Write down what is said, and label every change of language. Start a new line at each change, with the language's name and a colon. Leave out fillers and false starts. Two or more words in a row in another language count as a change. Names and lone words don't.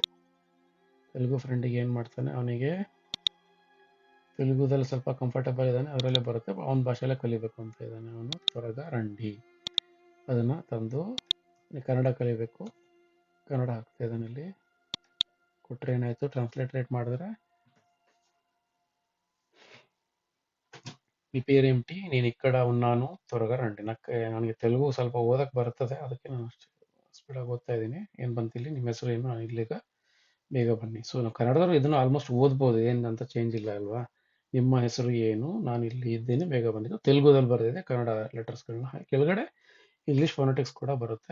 Kannada: ತೆಲುಗು ಫ್ರೆಂಡಿಗೆ ಏನು ಮಾಡ್ತಾನೆ, ಅವನಿಗೆ ತೆಲುಗುದಲ್ಲಿ ಸ್ವಲ್ಪ ಕಂಫರ್ಟಬಲ್ ಇದ್ದಾನೆ, ಅದರಲ್ಲೇ ಬರುತ್ತೆ, ಅವನ ಭಾಷೆಯಲ್ಲೇ ಕಲಿಬೇಕು ಅಂತ ಇದ್ದಾನೆ. ಅವನು
Telugu: త్వరగ రండి
Kannada: ಅದನ್ನು ತಂದು ಕನ್ನಡ ಕಲಿಬೇಕು, ಕನ್ನಡ ಹಾಕ್ತಾ ಇದ್ದಾನೆ. ಇಲ್ಲಿ ಕೊಟ್ಟರೆ ಏನಾಯಿತು, ಟ್ರಾನ್ಸ್ಲೇಟ್ ಮಾಡಿದ್ರೆ
Telugu: మీ పేరేమిటి, నేను ఇక్కడ ఉన్నాను, త్వరగా రండి.
Kannada: ನನಗೆ ತೆಲುಗು ಸ್ವಲ್ಪ ಓದಕ್ಕೆ ಬರ್ತದೆ, ಅದಕ್ಕೆ ನಾನು ಅಷ್ಟು ಸ್ಪೀಡಾಗಿ ಓದ್ತಾ ಇದ್ದೀನಿ. ಏನು ಬಂತಿಲ್ಲಿ, ನಿಮ್ಮ ಹೆಸರು ಏನು, ನಾನು ಇಲ್ಲಿಗ ಬೇಗ ಬನ್ನಿ. ಸೊ ನಾವು ಕನ್ನಡದವರು ಇದನ್ನು ಆಲ್ಮೋಸ್ಟ್ ಓದ್ಬೋದು, ಏನಂತ ಚೇಂಜ್ ಇಲ್ಲ ಅಲ್ವಾ. ನಿಮ್ಮ ಹೆಸರು ಏನು, ನಾನು ಇಲ್ಲಿ ಇದ್ದೇನೆ ಬೇಗ ಬಂದಿದ್ದು ತೆಲುಗುದಲ್ಲಿ ಬರೆದಿದೆ, ಕನ್ನಡ ಲೆಟರ್ಸ್ಗಳನ್ನ ಕೆಳಗಡೆ ಇಂಗ್ಲೀಷ್ ಫೋನೆಟಿಕ್ಸ್ ಕೂಡ ಬರುತ್ತೆ.